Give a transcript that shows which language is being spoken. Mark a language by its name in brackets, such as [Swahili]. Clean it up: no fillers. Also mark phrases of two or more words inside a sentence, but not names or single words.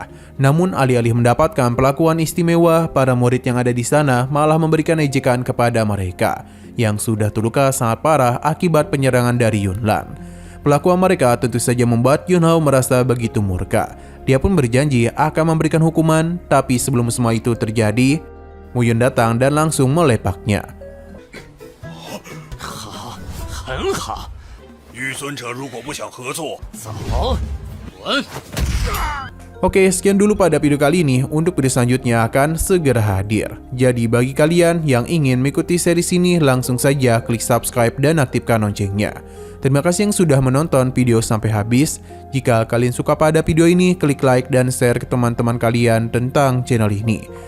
[Indonesian] Namun alih-alih mendapatkan perlakuan istimewa, para murid yang ada di sana malah memberikan ejekan kepada mereka yang sudah terluka sangat parah akibat penyerangan dari Yunlan. Perlakuan mereka tentu saja membuat Yun Hao merasa begitu murka. Dia pun berjanji akan memberikan hukuman, tapi sebelum semua itu terjadi, Mu Yun datang dan langsung melepaknya. [Chinese] 很好，御尊者如果不想合作，走，滚！ [Indonesian] Oke, sekian dulu pada video kali ini. Untuk video selanjutnya akan segera hadir. Jadi bagi kalian yang ingin mengikuti series ini, langsung saja klik subscribe dan aktifkan loncengnya. Terima kasih yang sudah menonton video sampai habis. Jika kalian suka pada video ini, klik like dan share ke teman-teman kalian tentang channel ini.